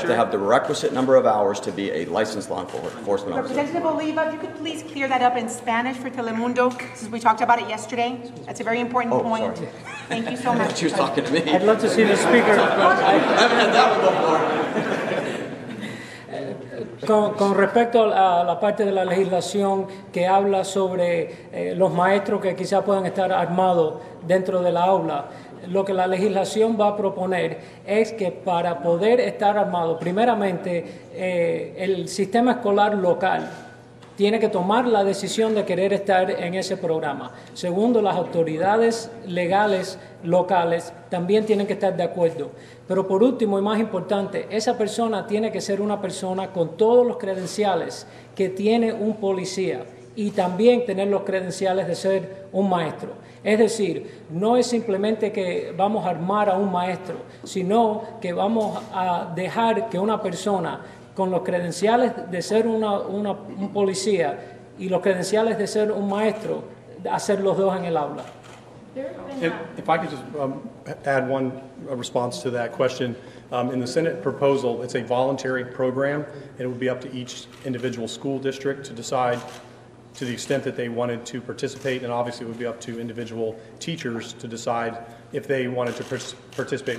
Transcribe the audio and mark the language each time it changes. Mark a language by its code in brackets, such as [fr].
[en] have to have the requisite number of hours to be a licensed law enforcement officer. Representative Oliva, if you could please clear that up in Spanish for Telemundo, since we talked about it yesterday. That's a very important point. Sorry. Thank you so much. She was talking to me. I'd love to see the speaker. I haven't had that one before. [es] Con respecto a la parte de la legislación que habla sobre los maestros que quizás puedan estar armados dentro de la aula, lo que la legislación va a proponer es que para poder estar armado, primeramente, el sistema escolar local tiene que tomar la decisión de querer estar en ese programa. Segundo, las autoridades legales locales también tienen que estar de acuerdo. Pero por último y más importante, esa persona tiene que ser una persona con todos los credenciales que tiene un policía y también tener los credenciales de ser un maestro. Es decir, no es simplemente que vamos a armar a un maestro, sino que vamos a dejar que una persona con los credenciales de ser un policía y los credenciales de ser un maestro, hacer los dos en el aula. [en] If I could just add one response to that question. In the Senate proposal, it's a voluntary program, and it would be up to each individual school district to decide to the extent that they wanted to participate, and obviously it would be up to individual teachers to decide if they wanted to participate.